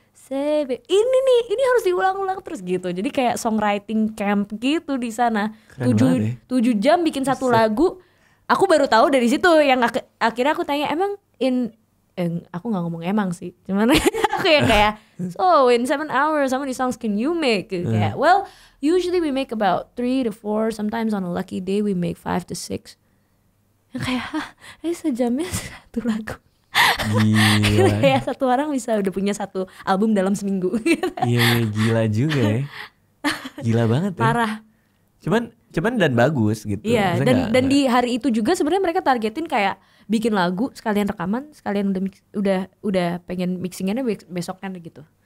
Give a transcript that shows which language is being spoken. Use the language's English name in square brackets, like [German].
[English] Say baby, [Indonesian] ini harus diulang-ulang terus gitu. Jadi kayak songwriting camp gitu di sana. 7 jam bikin satu lagu. Aku baru tahu dari situ, yang akhirnya aku tanya, emang aku nggak ngomong emang sih, cuman aku yang kayak [English] so in 7 hours how many songs can you make? [Indonesian] Kayak, [English] well usually we make about 3 to 4, sometimes on a lucky day we make 5 to 6. [Indonesian] Yang kayak sejamnya satu lagu. Gila. Kayak satu orang bisa udah punya satu album dalam seminggu. Iya gila juga ya. Gila banget ya. Parah. Cuman dan bagus gitu. Iya, dan di hari itu juga sebenarnya mereka targetin kayak bikin lagu, sekalian rekaman, sekalian udah pengen mixingannya besoknya gitu.